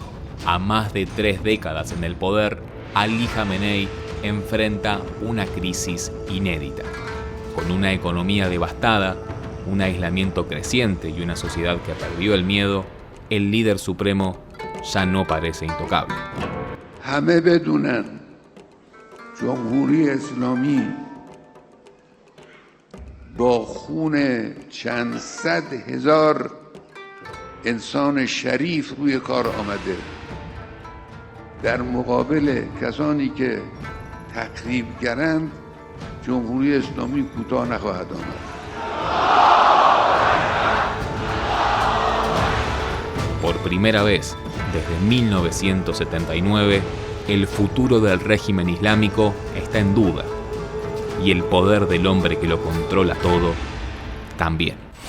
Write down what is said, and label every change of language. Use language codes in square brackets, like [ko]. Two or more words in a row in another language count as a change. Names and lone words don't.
[es] A más de 3 décadas en el poder, Ali Jamenei enfrenta una crisis inédita. Con una economía devastada, un aislamiento creciente y una sociedad que perdió el miedo, el líder supremo ya no parece intocable. [fa] همه بدونن جمهوری اسلامی با خون چند صد هزار انسان شریف روی کار آمده در مقابل کسانی که تخریبگرند جمهوری اسلامی کوتاه نخواهد آمد. [es] Por primera vez desde 1979, el futuro del régimen islámico está en duda y el poder del hombre que lo controla todo también.